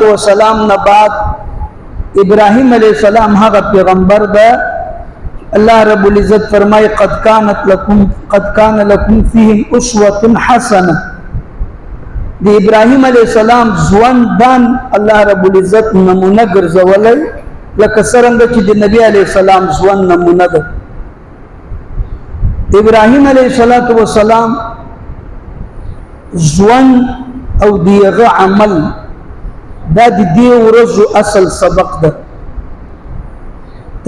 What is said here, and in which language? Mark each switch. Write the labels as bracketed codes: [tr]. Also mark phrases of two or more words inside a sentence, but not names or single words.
[ps] والسلام نے بعد ابراہیم [ar] علیہ السلام [ps] ہاں پیغمبر دا اللہ [ar] رب العزت [ps] فرمائے [ar] قد کان لکم فیہم اسوۃ حسنہ [ps] دی ابراہیم [ar] علیہ السلام [ps] زوان دان اللہ [ar] رب العزت [ps] نمونہ گرزولے لکه څرنګه چې د نبی [ar] علیہ السلام [ps] ژوند نمونه ده ابراهیم [ar] علیه السلام [ps] ژوند او دیغه عمل دا د دې ورځو اصل سبق ده تر